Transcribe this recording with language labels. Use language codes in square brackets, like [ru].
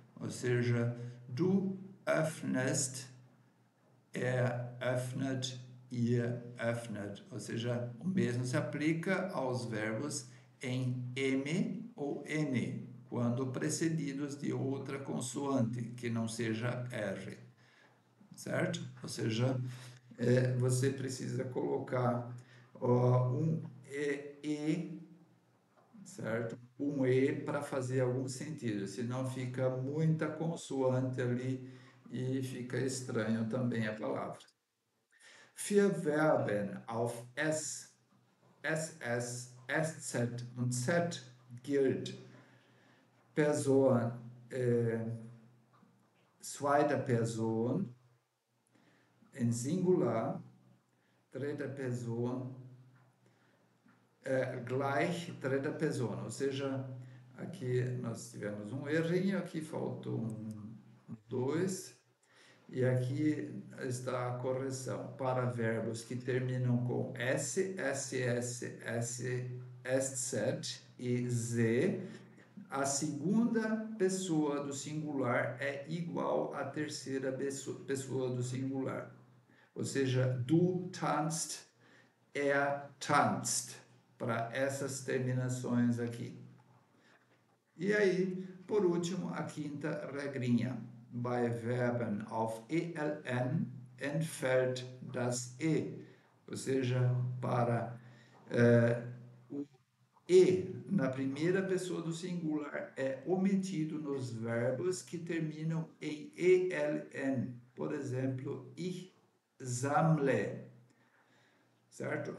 [pt] Ou seja, [de] du öffnest, öffnet, ihr öffnet. [pt] Ou seja, o mesmo se aplica aos verbos em M ou N, quando precedidos de outra consoante, que não seja R, certo? Ou seja, você precisa colocar um E, certo? Um E para fazer algum sentido, senão fica muita consoante ali e fica estranho também a palavra. [de] Für Verben auf S, SS, SZ und Z gilt Person, zweite Person, [pt] em singular, [de] dritte Person, gleich dritte Person. [pt] Ou seja, aqui nós tivemos um errinho, aqui faltou um 2, e aqui está a correção. Para verbos que terminam com S, SS, SZ e Z, a segunda pessoa do singular é igual à terceira pessoa do singular. Ou seja, [de] du tanzt, tanzt, [pt] para essas terminações aqui. E aí, por último, a quinta regrinha. [de] Bei Verben auf ELN entfällt das E. [pt] Ou seja, para o E na primeira pessoa do singular é omitido nos verbos que terminam em ELN. Por exemplo, [de] ich sammle, [pt] certo?